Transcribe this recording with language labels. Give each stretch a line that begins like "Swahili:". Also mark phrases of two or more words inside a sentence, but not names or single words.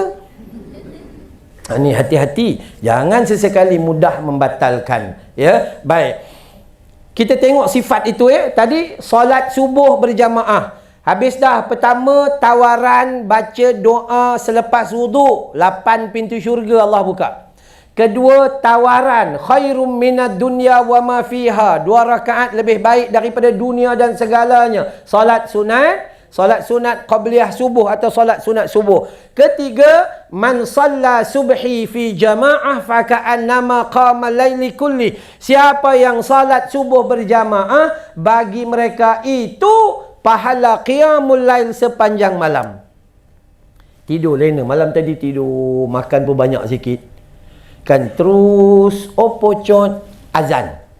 Malay: Ini hati-hati, jangan sesekali mudah membatalkan. Ya, baik. Kita tengok sifat itu tadi solat subuh berjamaah. Habis dah, pertama tawaran baca doa selepas wuduk, 8 pintu syurga Allah buka. Kedua, tawaran
Arabic: خير من الدنيا وما فيها,
Malay: 2 rakaat lebih baik daripada dunia dan segalanya. Solat sunat qabliyah subuh atau solat sunat subuh. Ketiga,
Arabic: من صلى الصبح في جماعة فكأنما قام الليل كله.
Malay: Siapa yang salat subuh berjamaah, bagi mereka itu pahala
Arabic: قيام الليل
Malay: sepanjang malam. Tidur lena, malam tadi tidur, makan pun banyak sikit. Kan terus opocot azan.